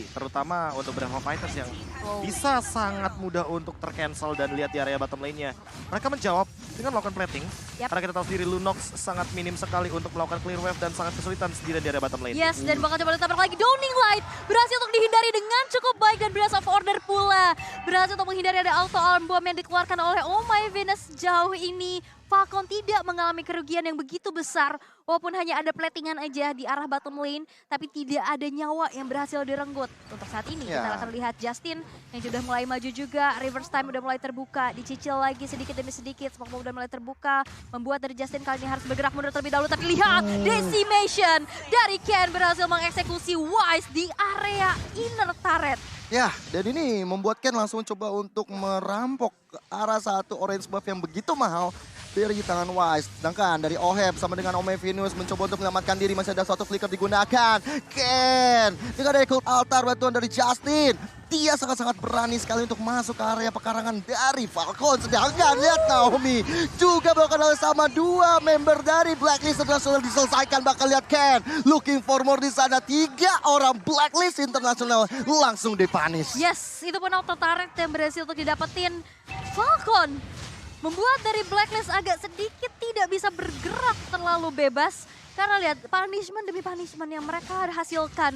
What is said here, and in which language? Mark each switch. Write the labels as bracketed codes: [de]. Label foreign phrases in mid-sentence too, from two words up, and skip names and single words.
[id] Terutama untuk beberapa fighters yang bisa sangat mudah untuk tercancel dan lihat di area [en] bottom lane- [id] nya. Mereka menjawab dengan melakukan plating. Karena kita tahu sendiri Lunox sangat minim sekali untuk melakukan [en] clear wave [id] dan sangat kesulitan sendiri di area [en] bottom lane. [id] Yes, dan bakal coba ditabrak lagi. Downing Light berhasil untuk dihindari dengan cukup baik dan Blast of Order pula. Berhasil untuk menghindari ada [en] auto arm bomb [id] yang dikeluarkan oleh Oh My Venus jauh ini. Falcon tidak mengalami kerugian yang begitu besar. Walaupun hanya ada platingan aja di arah [en] bottom lane. [id] Tapi tidak ada nyawa yang berhasil direnggut. Untuk saat ini kita akan lihat Justin yang sudah mulai maju juga. [en] Reverse time [id] udah mulai terbuka. Dicicil lagi sedikit demi sedikit. [en] Smoke bomb [id] udah mulai terbuka. Membuat dari Justin kali ini harus bergerak mundur terlebih dahulu. Tapi lihat Decimation dari Ken berhasil mengeksekusi Wise di area [en] inner turret. [id] Ya, dan ini membuat Ken langsung coba untuk merampok ke arah satu [en] orange buff [id] yang begitu mahal dari tangan Wise. Sedangkan dari Oheb sama dengan Oh My Venus mencoba untuk menyelamatkan diri, masih ada suatu flicker digunakan. Ken dengan dari Cult Altar bantuan dari Justin. Dia sangat-sangat berani sekali untuk masuk ke area pekarangan dari Falcon. Sedangkan lihat Naomi juga melakukan hal sama, dua member dari Blacklist International diselesaikan. Bakal lihat Ken [en] looking for more [id] di sana. 3 orang Blacklist International langsung dipunish. Yes, itu pun [en] auto turret [id] yang berhasil untuk didapetin Falcon. Membuat dari Blacklist agak sedikit tidak bisa bergerak terlalu bebas. Karena lihat punishment demi punishment yang mereka hasilkan.